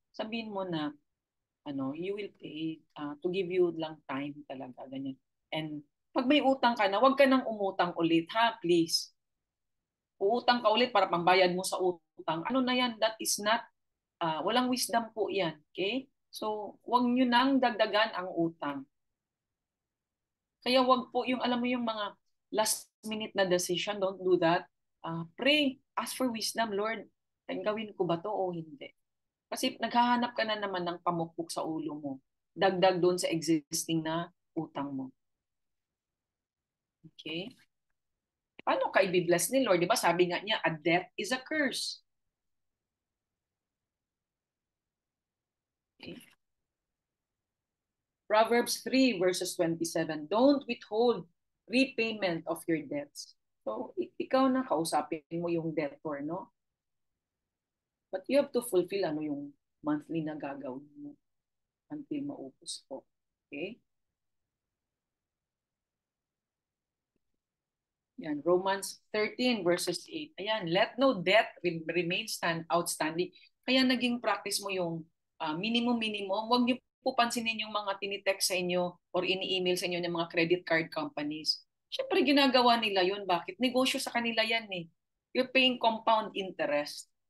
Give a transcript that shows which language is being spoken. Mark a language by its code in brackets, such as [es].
[tl] Sabihin mo na, [en] you will pay to give you lang time [tl] talaga. Ganyan. And pag may utang ka na, huwag ka nang umutang ulit, ha? Please. Uutang ka ulit para pambayad mo sa utang. Ano na yan? [en] That is not, [tl] walang wisdom po yan. Okay? So, huwag nyo nang dagdagan ang utang. Kaya wag po yung, alam mo yung mga last minute na decision, [en] don't do that. Pray, ask for wisdom, [tl] Lord. Gawin ko ba to o hindi? Kasi naghahanap ka na naman ng pamukpok sa ulo mo. Dagdag doon sa existing na utang mo. Okay? Paano ka i-bless ni Lord? Di ba sabi nga niya, [en] a debt is a curse. Okay. Proverbs 3 verses 27, don't withhold repayment of your debts. [tl] So, ikaw na kausapin mo yung debtor, no? [en] But you have to fulfill [tl] yung monthly na gagawin mo until maupos po. Okay? [en] Yan, Romans 13 verses 8. Ayan, let no debt remain outstanding. [tl] Kaya naging practice mo yung minimum. Huwag niyo po pansinin yung mga tinitext sa inyo or ini-email sa inyo ng mga credit card companies. Siyempre, ginagawa nila yun. Bakit? Negosyo sa kanila yan eh. [en] You're paying compound interest.